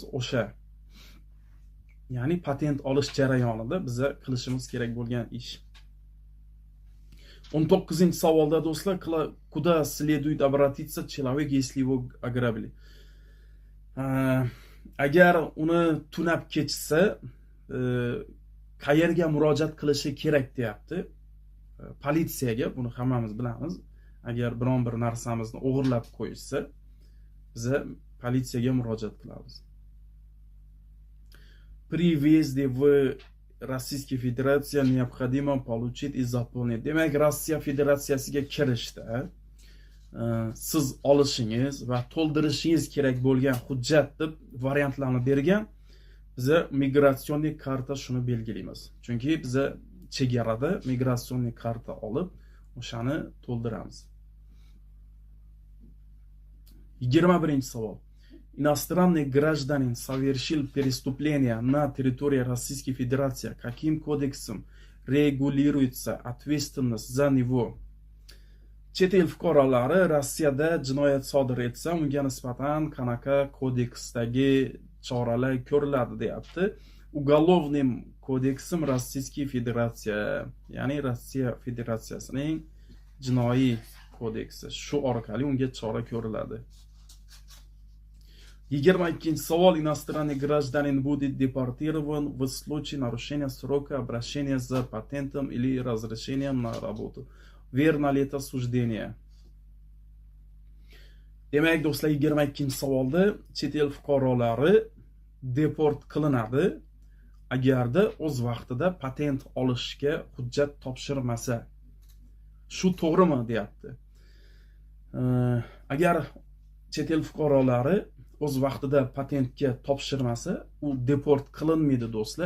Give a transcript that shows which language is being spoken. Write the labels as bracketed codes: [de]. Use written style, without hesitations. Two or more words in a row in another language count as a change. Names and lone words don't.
[uz] O'sha ya'ni patent olish jarayonida biza qilishimiz kerak bo'lgan ish. 19-savolda do'stlar, [ru] куда следует обратиться человек, если его ограбили? [uz] Agar uni tunab ketsa, qayerga murojaat qilishi kerak deyapti. Politsiyaga, buni hammamiz bilamiz. Agar biron bir narsamizni o'g'irlab qo'yishsa, biza politsiyaga murojaat qilamiz. [ru] При въезде в Российскую Федерацию необходимо получить и заполнить. [uz] Demak, Rossiya Federatsiyasiga kirishda siz olishingiz va to'ldirishingiz kerak bo'lgan hujjat deb variantlarni bergan. Biza [ru] миграционный карта [uz] shuni belgilaymiz. Chunki biza chegarada [ru] миграционный карта [uz] olib, o'shani to'ldiramiz. 21-savol. [ru] Иностранный гражданин совершил преступление на территории Российской Федерации. Каким кодексом регулируется ответственность за него? [uz] Chet el fuqarolari Rossiyada jinoyat sodir etsa, unga nisbatan qanaqa kodeksdagi choralar ko'riladi deyapti. [ru] Уголовным кодексом Российской Федерация, [uz] ya'ni Rossiya Federatsiyasining jinoiy kodeksi. Shu orqali unga chora ko'riladi. 22-savol. [ru] Иностранный гражданин будет депортирован в случае нарушения срока обращения за патентом или разрешением на работу. Верно ли это суждение? [uz] Demak, do'stlar, 22-savolda chet el fuqarolari deport qilinadi agarda o'z vaqtida patent olishga hujjat topshirmasa. Shu to'g'rimi deyapti. Agar chet el fuqarolari o'z vaqtida patentga topshirmasa, u deport qilinmaydi do'stlar.